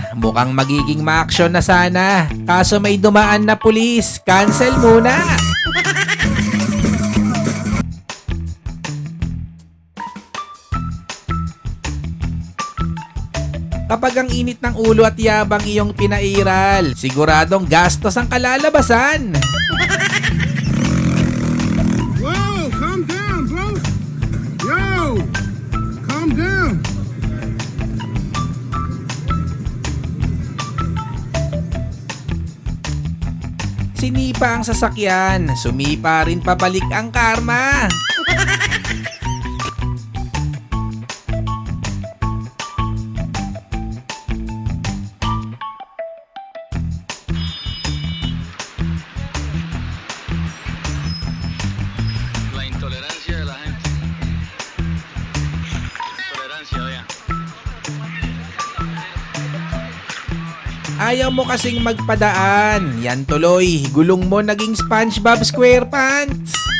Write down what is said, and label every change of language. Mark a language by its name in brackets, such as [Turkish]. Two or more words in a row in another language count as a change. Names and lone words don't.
[Filipino] Mukhang magiging ma-aksyon na sana, kaso may dumaan na pulis, cancel muna. Kapag ang init ng ulo at yabang iyong pinairal, siguradong gastos ang kalalabasan. [English] Whoa, calm down, bro. Yo, calm down. [Filipino] Sinipa ang sasakyan, sumipa rin pabalik ang karma. [Spanish] La intolerancia de la gente. Tolerancia, vean. [Filipino] Ayaw mo kasing magpadaan. Yan tuloy, gulong mo naging SpongeBob SquarePants.